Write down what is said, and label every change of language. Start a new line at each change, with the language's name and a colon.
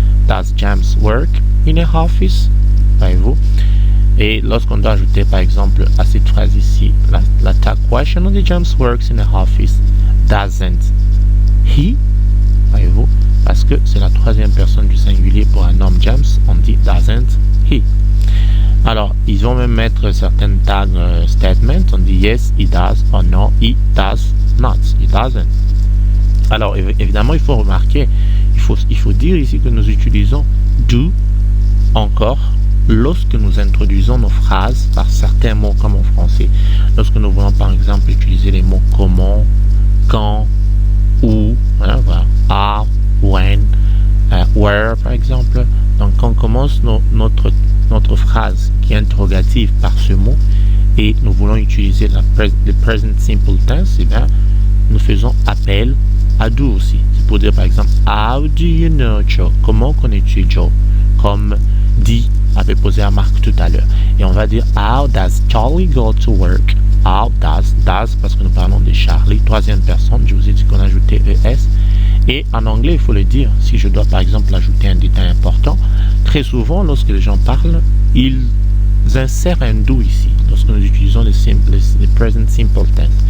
English: Does James work in a office?
French: Voyez-vous? Et lorsqu'on doit ajouter, par exemple, à cette phrase ici, la tag question, on dit
English: James works in a office. Doesn't he?
French: Voyez-vous? Parce que c'est la troisième personne du singulier pour un homme James, on dit
English: doesn't he.
French: Alors, ils vont même mettre certaines tags statements. On dit
English: yes, he does, or no, he does not, he doesn't.
French: Alors, évidemment, il faut remarquer, il faut dire ici que nous utilisons do encore lorsque nous introduisons nos phrases par certains mots comme en français. Lorsque nous voulons par exemple utiliser les mots comment, quand, où, hein, voilà,
English: how, when, where
French: par exemple. Donc quand on commence notre phrase qui est interrogative par ce mot et nous voulons utiliser le present simple tense, eh bien, nous faisons appel à do aussi. C'est pour dire par exemple
English: how do you know Joe?
French: Comment connais-tu Joe? Comme dit avait posé à Marc tout à l'heure. Et on va dire
English: how does Charlie go to work? How does
French: parce que nous parlons de Charlie, troisième personne, je vous ai dit qu'on ajoutait ES. Et en anglais, il faut le dire, si je dois par exemple ajouter un détail important, très souvent lorsque les gens parlent, ils insèrent un do ici, lorsque nous utilisons le present simple tense.